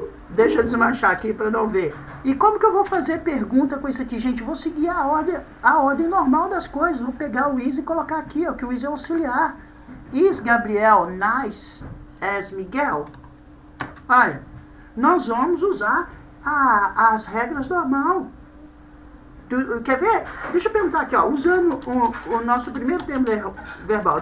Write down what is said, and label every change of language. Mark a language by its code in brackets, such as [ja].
[pt] Deixa eu desmanchar aqui para não ver. E como que eu vou fazer pergunta com isso aqui, gente? Vou seguir a ordem normal das coisas. Vou pegar o is e colocar aqui, ó, que o is é auxiliar. [en] Is Gabriel nice as Miguel? [pt] Olha, nós vamos usar as regras normal. Quer ver? Deixa eu perguntar aqui, ó, usando o nosso primeiro termo verbal.